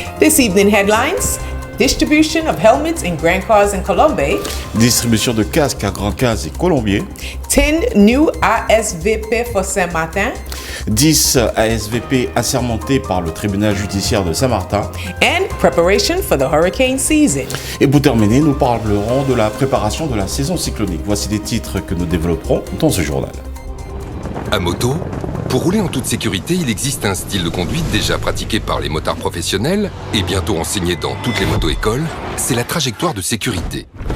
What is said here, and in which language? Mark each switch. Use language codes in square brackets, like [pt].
[en] This evening headlines: distribution of helmets in Grand Case and Colombe, [fr] Distribution de casques à Grand Case et Colombier, [en] 10 new ASVP for Saint-Martin, [fr] 10 ASVP assermentés par le tribunal judiciaire de Saint-Martin. [en] and preparation for the hurricane season. [fr] Et pour terminer, nous parlerons de la préparation de la saison cyclonique. Voici les titres que nous développerons dans ce journal. À moto, pour rouler en toute sécurité, il existe un style de conduite déjà pratiqué par les motards professionnels et bientôt enseigné dans toutes les moto-écoles, c'est la trajectoire de sécurité.